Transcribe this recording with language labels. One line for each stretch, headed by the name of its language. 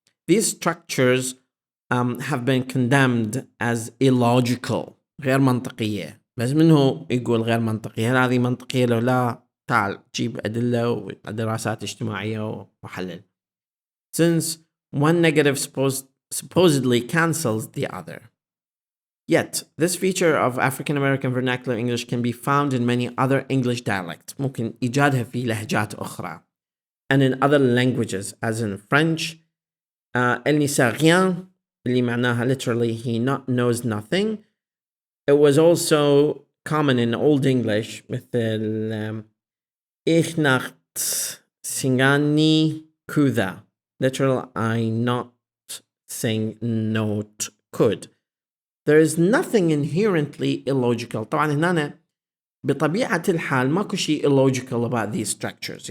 English: These structures have been condemned as illogical
Arabic: غير منطقية بس منه يقول غير منطقية هذه منطقية لو لا تعال جيب أدلة ودراسات اجتماعية وحلل.
English: Since one negative supposedly cancels the other. Yet, this feature of African American vernacular English can be found in many other English dialects.
Arabic: ممكن إيجادها في لهجات أخرى.
English: And in other languages, as in French,
French: elle ne sait rien,
Arabic: اللي معناها
English: literally he knows nothing. It was also common in Old English مثل ich not singani kuda. Literal, I not sing not could. There is nothing inherently illogical.
Arabic: طبعا هنا بطبيعة الحال ماكو شيء illogical about these structures.